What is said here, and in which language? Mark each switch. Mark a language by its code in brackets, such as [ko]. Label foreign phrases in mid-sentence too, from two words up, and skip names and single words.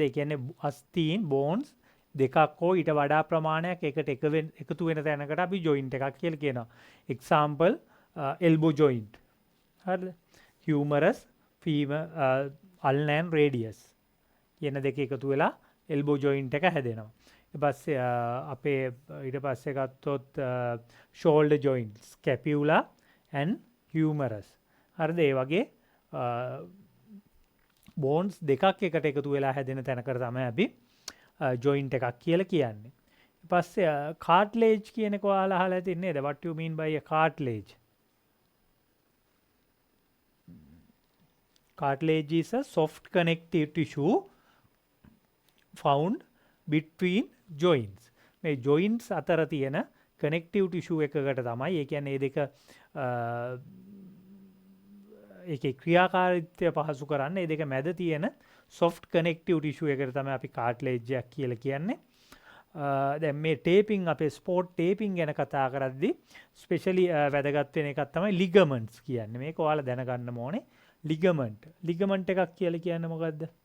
[si] ඒ කියන්නේ අස්ථීන් bones දෙකක් හෝ ඊට වඩා ප්‍රමාණයක් එකට එකතු වෙන තැනකට අපි joint එකක් කියලා කියනවා. [en] example elbow joint. [si] හරිද? [en] humerus, femur, ulna and radius [si] කියන දෙක එකතු වෙලා [en] elbow joint [si] එක හැදෙනවා. ඊට පස්සේ අපේ ඊට පස්සේ ගත්තොත් [en] shoulder joints, scapula and humerus. [si] හරිද? ඒ වගේ bones දෙකක් එකට එකතු වෙලා හැදෙන තැනකට තමයි අපි joint එකක් කියලා කියන්නේ. ඊට පස්සේ cartilage කියන එක ඔයාලා අහලා තින්නේ නේද? [en] What you mean by a cartilage? Cartilage is a soft connective tissue found between joints. [si] මේ joints අතර තියෙන [en] connective tissue [si] එකකට තමයි, ඒ කියන්නේ මේ දෙක ඒකේ ක්‍රියාකාරීත්වය පහසු කරන්න මේ දෙක මැද තියෙන [en] soft connective tissue [si] එකට තමයි අපි cartilage එකක් කියලා කියන්නේ. දැන් මේ taping, අපේ [en] sport taping [si] ගැන කතා කරද්දී ස්පෙෂලි වැදගත් වෙන එකක් තමයි ligaments කියන්නේ. මේක ඔයාලා දැනගන්න ඕනේ. ligament එකක් කියලා කියන්නේ මොකද්ද?